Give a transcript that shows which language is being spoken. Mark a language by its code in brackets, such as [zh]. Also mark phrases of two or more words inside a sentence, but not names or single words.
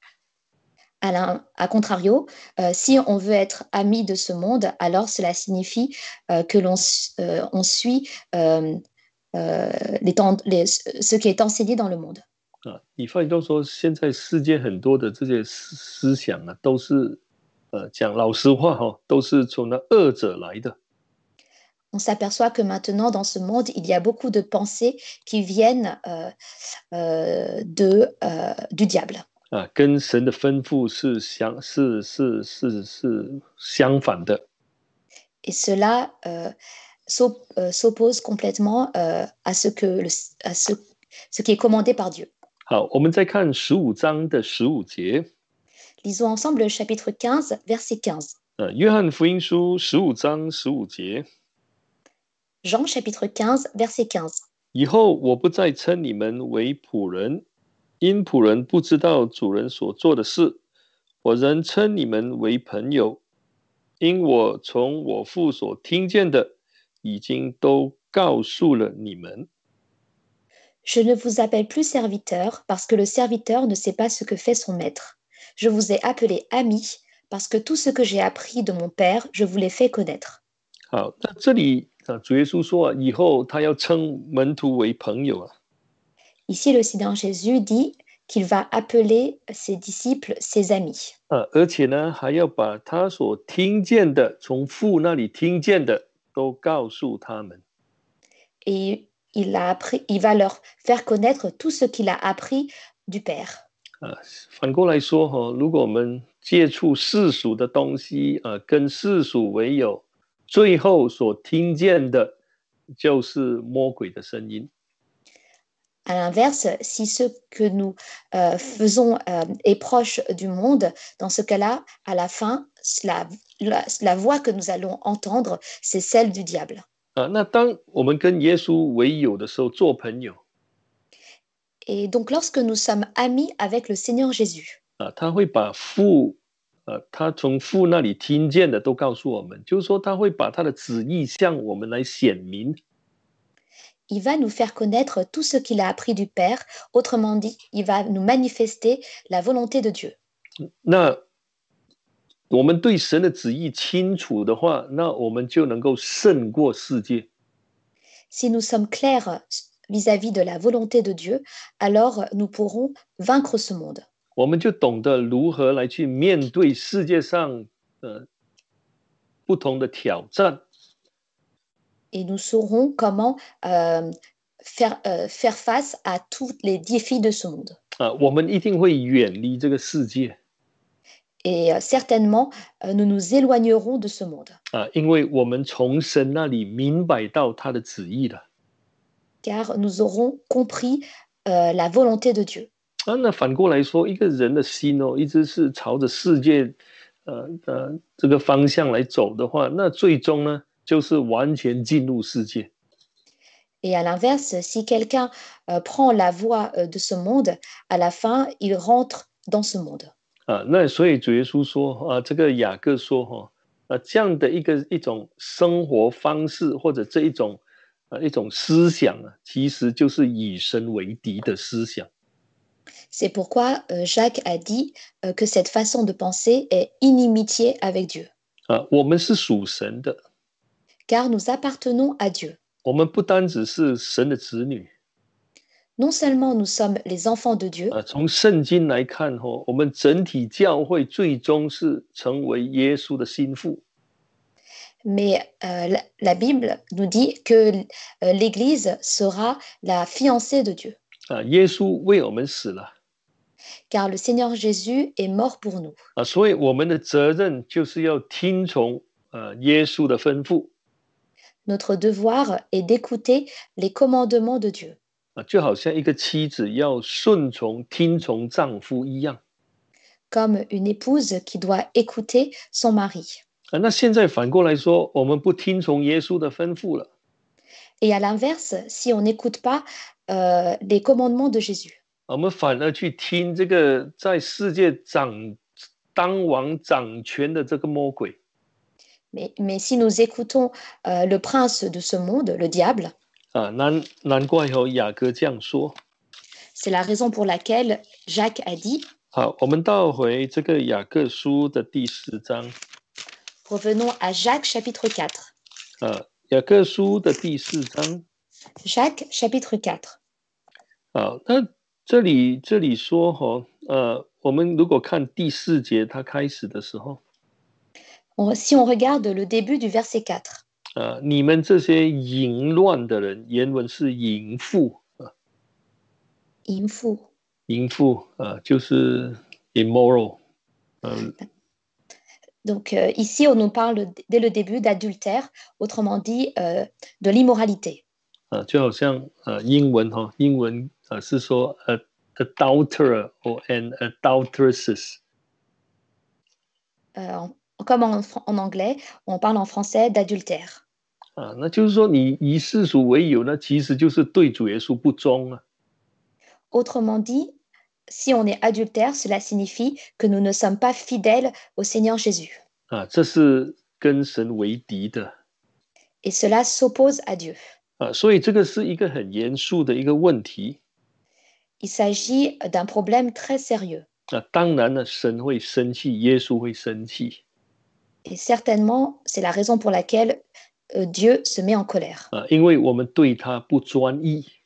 [fr] À contrario, si on veut être ami de ce monde, alors cela signifie que on suit ce qui est enseigné dans le monde. [zh] 你发现到说，现在世界很多的这些思想啊，都是讲老实话都是从那恶者来的。 [fr] On s'aperçoit que maintenant, dans ce monde, il y a beaucoup de pensées qui viennent du diable. [zh] 跟神的吩咐是相反的。 [fr] Et cela s'oppose complètement à ce qui est commandé par Dieu. [zh] 好，我们再看15章的15节。 [fr] Lisons ensemble le chapitre 15, verset 15. [zh] 约翰福音书15章15节。 [fr] Jean chapitre 15, verset 15. [zh] 以后我不再称你们为仆人，因仆人不知道主人所做的事，我仍称你们为朋友，因我从我父所听见的，已经都告诉了你们。 [fr] Je ne vous appelle plus serviteur, parce que le serviteur ne sait pas ce que fait son maître. Je vous ai appelé ami, parce que tout ce que j'ai appris de mon Père, je vous l'ai fait connaître. [zh] 好，那这里主耶稣说以后他要称门徒为朋友啊。 [fr] Ici, le Seigneur Jésus dit qu'il va appeler ses disciples ses amis. [zh] 而且呢，还要把他所听见的，从父那里听见的，都告诉他们。 [fr] Et il va leur faire connaître tout ce qu'il a appris du Père. [zh] 反过来说如果我们接触世俗的东西跟世俗为友，最后所听见的就是魔鬼的声音。 [fr] À l'inverse, si ce que nous faisons est proche du monde, dans ce cas-là, à la fin, la voix que nous allons entendre, c'est celle du diable. [zh] 那当我们跟耶稣为友的时候，做朋友 [fr] Et donc, lorsque nous sommes amis avec le Seigneur Jésus, [zh] 他会把父他从父那里听见的都告诉我们，就是说他会把他的旨意向我们来显明。 [fr] il va nous faire connaître tout ce qu'il a appris du Père. Autrement dit, il va nous manifester la volonté de Dieu. [zh] 那我们对神的旨意清楚的话，那我们就能够胜过世界。 [fr] Si nous sommes clairs vis-à-vis de la volonté de Dieu, alors nous pourrons vaincre ce monde. [zh] 我们就懂得如何来去面对世界上不同的挑战。 [fr] Et nous saurons comment faire face à tous les défis de ce monde. [zh] 我们一定会远离这个世界。 [fr] Et certainement, nous nous éloignerons de ce monde. [zh] 因为我们从神那里明白到他的旨意了。 [fr] Car nous aurons compris la volonté de Dieu. [zh] 那反过来说，一个人的心一直是朝着世界这个方向来走的话，那最终呢，就是完全进入世界。 [fr] Et à l'inverse, si quelqu'un prend la voie de ce monde, à la fin, il rentre dans ce monde. [zh] 那所以主耶稣说这个雅各说这样的一种生活方式或者这一种思想其实就是以神为敌的思想。 [fr] C'est pourquoi Jacques a dit que cette façon de penser est inimitié avec Dieu. [zh] 我们是属神的。 [fr] Car nous appartenons à Dieu. [zh] 我们不单只是神的子女。 [fr] Non seulement nous sommes les enfants de Dieu. [zh] 从圣经来看我们整体教会最终是成为耶稣的心腹。 [fr] Mais la Bible nous dit que l'Église sera la fiancée de Dieu. [zh] 耶稣为我们死了。 [fr] Car le Seigneur Jésus est mort pour nous. [zh] 所以我们的责任就是要听从耶稣的吩咐。 [fr] Notre devoir est d'écouter les commandements de Dieu. [zh] 就好像一个妻子要顺从听从丈夫一样。 [fr] Comme une épouse qui doit écouter son mari. [zh] 那现在反过来说，我们不听从耶稣的吩咐了。 [fr] Et à l'inverse, si on n'écoute pas les commandements de Jésus. [zh] 我们反而去听这个在世界当王掌权的这个魔鬼。 [fr] Mais si nous écoutons le prince de ce monde, le diable, [zh] 难怪雅各这样说。 [fr] c'est la raison pour laquelle Jacques a dit, [zh] 好，我们倒回这个雅各书的第4章。 [fr] revenons à Jacques chapitre 4. [zh] 雅各书的第4章。 [fr] Jacques chapitre 4. [zh] 好，那这里说我们如果看第4节，它开始的时候， [fr] Si on regarde le début du verset 4, [zh] 你们这些淫乱的人，原文是淫妇淫妇，就是 immoral。 [fr] Donc ici, on nous parle dès le début d'adultère, autrement dit de l'immoralité. [zh] 就好像英文是说 [en] adulterer or an adulteresses。 [fr] Comme en anglais, on parle en français d'adultère. [zh] 那就是说你以世俗为友呢，其实就是对主耶稣不忠啊。 [fr] Autrement dit, si on est adultère, cela signifie que nous ne sommes pas fidèles au Seigneur Jésus. [zh] 这是跟神为敌的。 [fr] Et cela s'oppose à Dieu. [zh] 所以这个是一个很严肃的一个问题。 [fr] Il s'agit d'un problème très sérieux. [zh] 当然呢，神会生气，耶稣会生气。 [fr] Et certainement, c'est la raison pour laquelle Dieu se met en colère. [zh] 因为我们对他不专一。